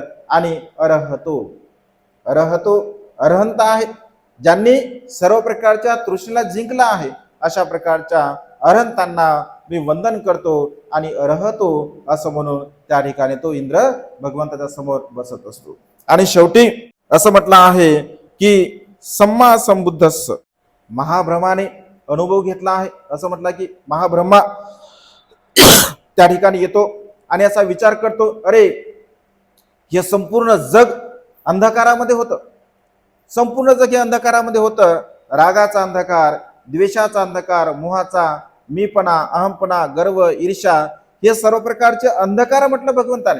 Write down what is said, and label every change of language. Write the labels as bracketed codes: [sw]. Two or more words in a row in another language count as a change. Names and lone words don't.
[mr] आणि अरहंत आहेत, ज्यांनी सर्व प्रकारच्या तृष्णेला जिंकला आहे, अशा प्रकारच्या अरहंतांना मी वंदन करतो आणि अरहतो असं म्हणून त्या ठिकाणी तो इंद्र भगवंताच्या समोर बसत असतो. आणि शेवटी असं म्हटलं आहे की [pi] सम्मा संबुद्धस्स, [mr] महाब्रह्माने अनुभव घेतला आहे. असं म्हटलं की महाब्रह्मा त्या ठिकाणी येतो आणि असा विचार करतो, अरे हे संपूर्ण जग अंधकारामध्ये होतं, संपूर्ण जग हे अंधकारामध्ये होतं. रागाचा अंधकार, द्वेषाचा अंधकार, मोहाचा, मीपणा, अहमपणा, गर्व, ईर्ष्या, हे सर्व प्रकारचे अंधकार म्हटलं भगवंताने.